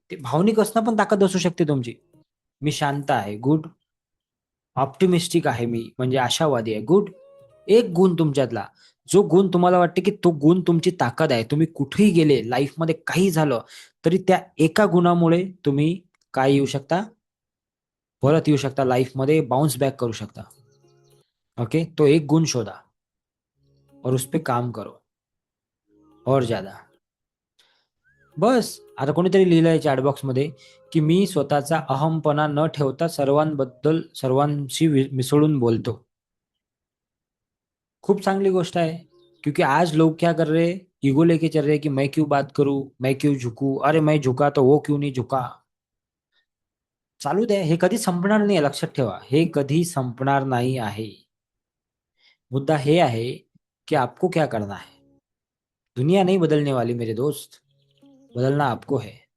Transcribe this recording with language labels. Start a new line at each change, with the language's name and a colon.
Marathi: ते भावनिक असणं पण ताकद असू शकते तुमची. मी शांत आहे, गुड. ऑप्टिमिस्टिक आहे मी, म्हणजे आशावादी आहे, गुड. एक गुण तुमच्यातला, जो गुण तुम्हाला वाटते की तो गुण तुमची ताकद आहे. तुम्ही कुठेही गेले, लाईफमध्ये काही झालं, तरी त्या एका गुणामुळे तुम्ही काय येऊ शकता? परत येऊ शकता लाईफमध्ये, बाउन्स बॅक करू शकता. ओके, तो एक गुण शोधा
Hindi: और उस पे काम करो और ज्यादा.
Marathi: बस. आता कोणीतरी लिहिलंय चॅट बॉक्समध्ये की मी स्वतःचा अहमपणा न ठेवता सर्वांबद्दल सर्वांशी मिसळून बोलतो. खूप चांगली गोष्ट आहे.
Hindi: क्योंकि आज लोग क्या कर रहे हैं, ईगो लेके चल रहे हैं कि मैं क्यों बात करूं, मैं क्यों झुकू, अरे मैं झुका तो वो क्यों नहीं झुका.
Marathi: चालू द्या, हे कधी संपणार नाही, लक्षात ठेवा, हे कधी संपणार नाही आहे. मुद्दा हे आहे
Hindi: कि आपको क्या करना है. दुनिया नहीं बदलने वाली मेरे दोस्त, बदलना आपको है.